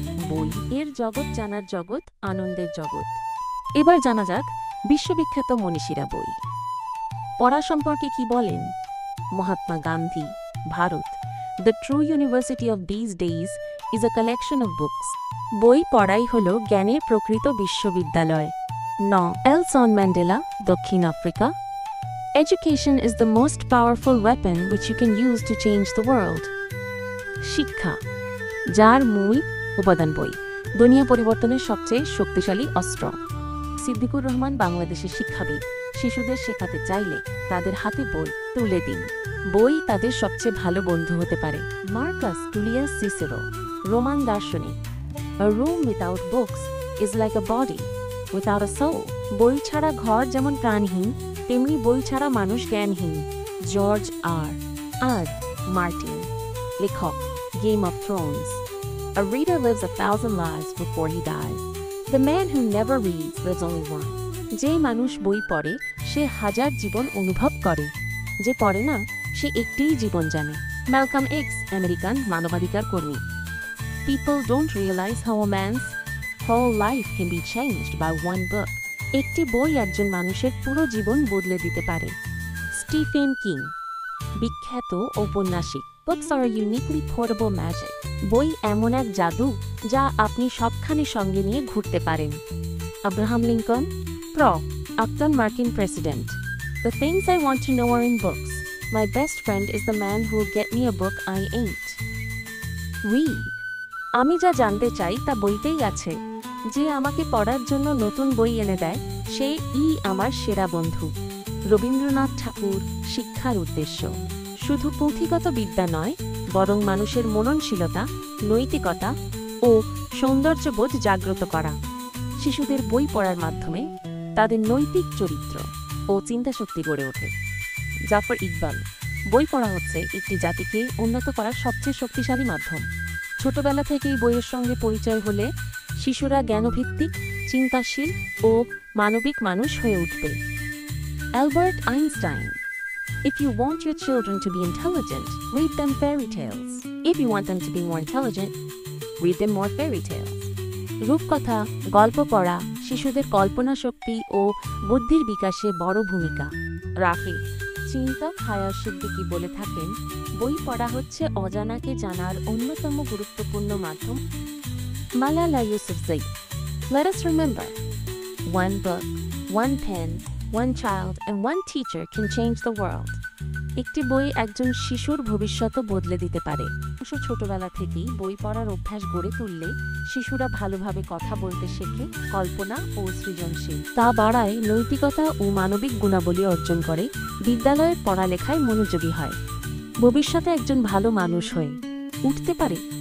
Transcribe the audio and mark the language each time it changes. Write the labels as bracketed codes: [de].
[bn] বই এর জগৎ জানার জগৎ, আনন্দের জগৎ। এবার জানা যাক বিশ্ববিখ্যাত মনীষীরা বই পড়া সম্পর্কে কি বলেন। [en] Mahatma Gandhi, Bharat, the true university of this days is a collection of books. [bn] বই পড়াই হল জ্ঞানের প্রকৃত বিশ্ববিদ্যালয়। নেলসন ম্যান্ডেলা, দক্ষিণ Africa. [en] Education is the most powerful weapon which you can use to change the world. [bn] শিক্ষা, যার মূল উপাদান বই, দুনিয়া পরিবর্তনের সবচেয়ে শক্তিশালী অস্ত্র। সিদ্দিকুর রহমান, বাংলাদেশের শিক্ষাবিদ। শিশুদের শেখাতে চাইলে তাদের হাতে বই তুলে দিন। বই তাদের সবচেয়ে ভালো বন্ধু হতে পারে। মার্কাস টুলিয়াস সিসেরো, রোমান দার্শনিক। [en] A room without books is like a body without a soul. [bn] বই ছাড়া ঘর যেমন প্রাণহীন, তেমনি বই ছাড়া মানুষ জ্ঞানহীন। জর্জ আর মার্টিন, লেখক, game of Thrones. [en] A reader lives 1,000 lives before he dies. The man who never reads lives only one. [bn] যে মানুষ বই পড়ে সে ১০০০ জীবন অনুভব করে। যে পড়ে না সে একটিই জীবন জানে। ম্যালকম এক্স, আমেরিকান মানবাধিকার কর্মী। [en] People don't realize how a man's whole life can be changed by one book. [bn] একটি বই একজন মানুষের পুরো জীবন বদলে দিতে পারে। স্টিফেন কিং, বিখ্যাত ঔপন্যাসিক। [en] Books are a uniquely portable magic. [bn] বই এমন এক জাদু যা আপনি সবখানে সঙ্গে নিয়ে ঘুরতে পারেন। [en] Abraham Lincoln, [bn] প্রাক্তন মার্কিন president. [en] The things I want to know are in books. My best friend is the man who'll get me a book I ain't. Read. [bn] আমি যা জানতে চাই তা বইতেই আছে। যে আমাকে পড়ার জন্য নতুন বই এনে দেয় সেই আমার সেরা বন্ধু। রবীন্দ্রনাথ ঠাকুর। শিক্ষার উদ্দেশ্য শুধু পুঁথিগত বিদ্যা নয়, বরং মানুষের মননশীলতা, নৈতিকতা ও সৌন্দর্যবোধ জাগ্রত করা। শিশুদের বই পড়ার মাধ্যমে তাদের নৈতিক চরিত্র ও চিন্তাশক্তি গড়ে ওঠে। জাফর ইকবাল। বই পড়া হচ্ছে একটি জাতিকে উন্নত করার সবচেয়ে শক্তিশালী মাধ্যম। ছোটবেলা থেকেই বইয়ের সঙ্গে পরিচয় হলে শিশুরা জ্ঞানভিত্তিক, চিন্তাশীল ও মানবিক মানুষ হয়ে উঠবে। Albert Einstein. [en] If you want your children to be intelligent, read them fairy tales. If you want them to be more intelligent, read them more fairy tales. [bn] রূপকথা, গল্প পড়া শিশুদের কল্পনা শক্তি ও বুদ্ধির বিকাশে বড় ভূমিকা রাখে। চিন্তক হায়াত সিদ্দিকী বলে থাকেন, বই পড়া হচ্ছে অজানাকে জানার অন্যতম গুরুত্বপূর্ণ মাধ্যম। Malala Yousafzai. [en] Let us remember, one book, one pen, one child and one teacher can change the world. [bn] একটি বই একজন শিশুর ভবিষ্যৎ বদলে দিতে পারে। ছোটবেলা থেকেই বই পড়ার অভ্যাস গড়ে তুললে শিশুরা ভালোভাবে কথা বলতে শেখে, কল্পনা ও সৃজনশীল তা বাড়ায়, নৈতিকতা ও মানবিক গুণাবলী অর্জন করে, বিদ্যালয়ের পড়ালেখায় মনোযোগী হয়, ভবিষ্যতে একজন ভালো মানুষ হয়ে উঠতে পারে।